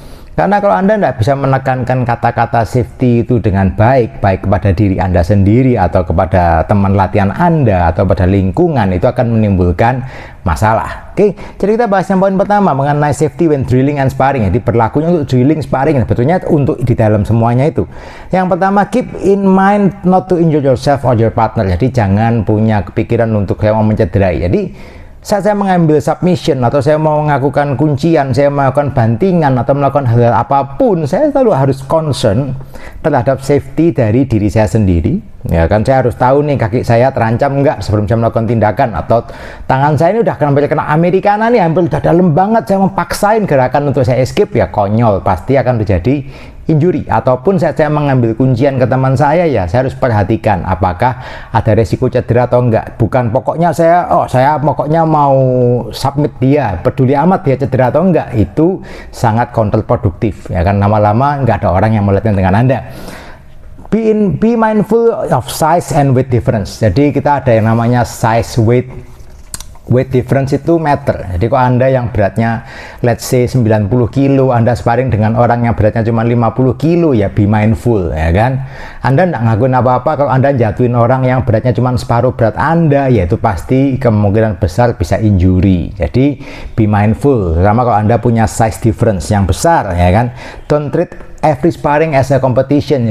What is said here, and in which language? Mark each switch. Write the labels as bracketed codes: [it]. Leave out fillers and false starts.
[id] Karena kalau Anda tidak bisa menekankan kata-kata safety itu dengan baik kepada diri Anda sendiri atau kepada teman latihan Anda atau pada lingkungan, itu akan menimbulkan masalah. Oke, jadi kita bahas yang poin pertama mengenai [en] safety when drilling and sparring. [id] Jadi berlakunya untuk drilling, sparring, sebetulnya untuk di dalam semuanya itu. Yang pertama, [en] keep in mind not to injure yourself or your partner. [id] Jadi jangan punya kepikiran untuk saya mau mencederai. Jadi saat saya mengambil submission atau saya mau melakukan kuncian, saya melakukan bantingan atau melakukan hal apapun, saya selalu harus concern terhadap safety dari diri saya sendiri. Ya kan, saya harus tahu nih kaki saya terancam enggak sebelum saya melakukan tindakan, atau tangan saya ini udah kena Americana nih, hampir udah dalam banget, saya memaksain gerakan untuk saya escape, ya konyol, pasti akan terjadi injury. Ataupun saat saya mengambil kuncian ke teman saya, ya saya harus perhatikan apakah ada resiko cedera atau enggak. Bukan pokoknya saya pokoknya mau submit dia, peduli amat dia cedera atau enggak. Itu sangat kontraproduktif, ya kan, lama-lama enggak ada orang yang melihatnya dengan Anda. [en] Be mindful of size and weight difference. [id] Jadi kita ada yang namanya size weight difference itu matter. Jadi kalau Anda yang beratnya [en] let's say [id] 90 kilo, Anda sparring dengan orang yang beratnya cuma 50 kilo, ya [en] be mindful, [id] ya kan. Anda tidak ngakuin apa-apa kalau Anda jatuhin orang yang beratnya cuma separuh berat Anda, ya itu pasti kemungkinan besar bisa injury. Jadi [en] be mindful, [id] terutama kalau Anda punya size difference yang besar, ya kan. [en] Don't treat every sparring as a competition.